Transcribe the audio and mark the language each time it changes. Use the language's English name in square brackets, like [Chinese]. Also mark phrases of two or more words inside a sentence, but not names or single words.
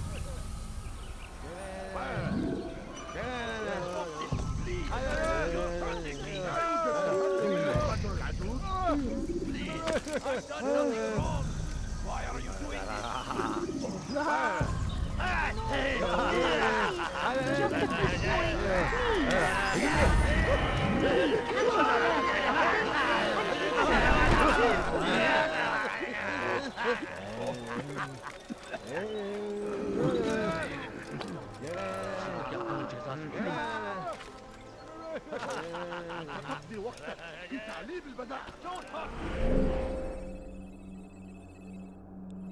[English] I've done nothing wrong! Why are you doing Just a few [Turkish] Yapmanın cezası ölümdür. [Arabic] تقضي وقتك في تعليم البدع. [English] Don't hurt me!